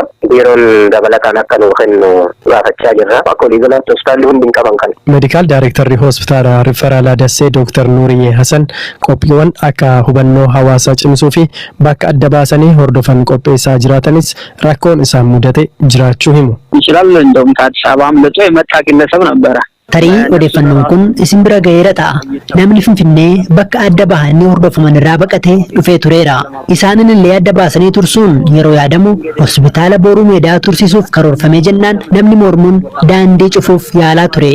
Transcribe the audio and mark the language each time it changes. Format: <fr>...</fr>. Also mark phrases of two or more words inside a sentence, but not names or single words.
<om>Biiroon dabalataan akka nuu kennu gaafachaa jirra. Akka walii galaatti hospitaalli hundi hin qaban kan. Meedikaal Daayirektarri Hospitaala Riferaalaa Dassee Dooktar Nuuriyyee Hasan qophiiwwan akka hubannoo hawaasaa cimsuu fi bakka adda baasanii hordofan qopheessaa jiraatanis rakkoon isaan mudate jiraachuu himu.</om> <am>ይችላል እንደውም ከአዲስ አበባ አምልጦ የመጣ ግለሰብ ነበረ።</am> <om>tarii odeeffannoon kun isin bira ga'eera ta'a. Namni Finfinnee bakka adda bahanii hordofaman irraa baqatee dhufee tureera. Isaanin illee adda baasanii tursuun yeroo yaadamu hospitaala Booruu Meedaa tursiisuuf karoorfamee jennaan namni mormuun daandii cufuuf yaalaa ture.</om>